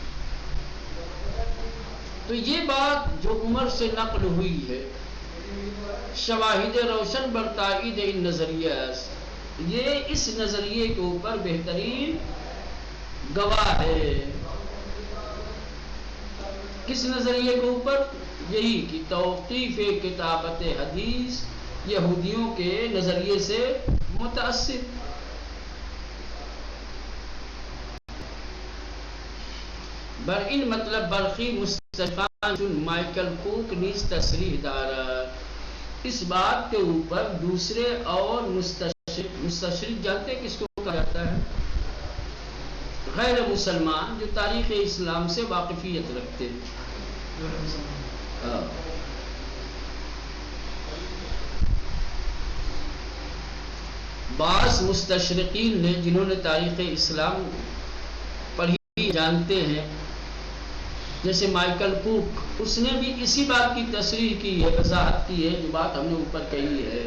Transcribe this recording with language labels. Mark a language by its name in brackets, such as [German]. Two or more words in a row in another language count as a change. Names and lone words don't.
[Urdu] تو یہ بات جو عمر سے نقل ہوئی ہے، [Persian] شواہد روشن بر تائید ان نظریہ، [Urdu] یہ اس نظریے کے اوپر بہترین گواہ ہے۔ کس نظریے کے اوپر؟ یہی کہ توقیف کتابت حدیث یہودیوں کے نظریے سے متاثر۔ [Persian] بر این مطلب برخی مستشرقان چون مائیکل کوک نیز تصریح دارد، [Urdu] اس بات کے اوپر دوسرے اور مستشرق جانتے کس کو کہا جاتا ہے؟ غیر مسلمان جو تاریخ اسلام سے واقفیت رکھتے ہیں۔ بعض مستشرقین نے جنہوں نے تاریخ اسلام پڑھی جانتے ہیں، جیسے مائیکل کوک، اس نے بھی اسی بات کی تصریح کی ہے، وضاحت کی ہے جو بات ہم نے اوپر کہی ہے۔